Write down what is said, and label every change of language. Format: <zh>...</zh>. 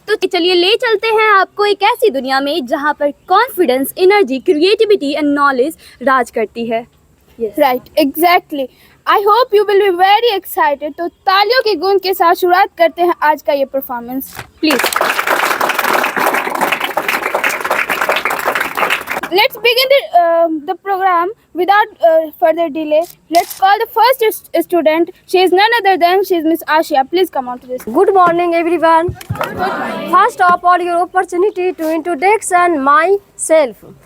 <hi>तो चलिए ले चलते हैं आपको एक ऐसी दुनिया में जहाँ पर confidence, energy, creativity and knowledge राज करती है.</hi> <en>Yes. Right, exactly. I hope you will be very excited.</en> <hi>तो तालियों के गूंज के साथ शुरुआत करते हैं आज का ये performance.</hi> <en>Please. Let's begin the program without further delay. Let's call the first student. She is none other than Miss Ashia. Please come on to this. Good morning, everyone. Good morning. First of all, your opportunity to introduction myself.</en>